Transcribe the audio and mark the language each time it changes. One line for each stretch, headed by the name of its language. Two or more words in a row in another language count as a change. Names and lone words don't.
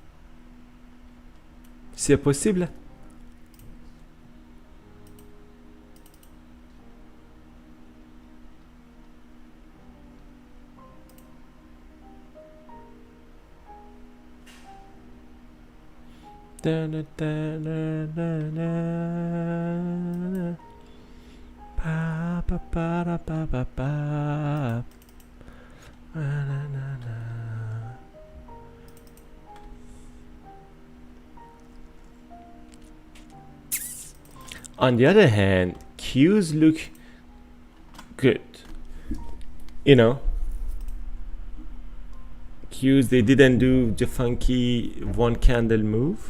French: C'est possible. Da, da, da, da, da, da. Pa, pa, pa, da, pa, pa, pa. Na, na, na, na.
English: On the other hand, Qs look good. You know, Qs, they didn't do the funky one candle move.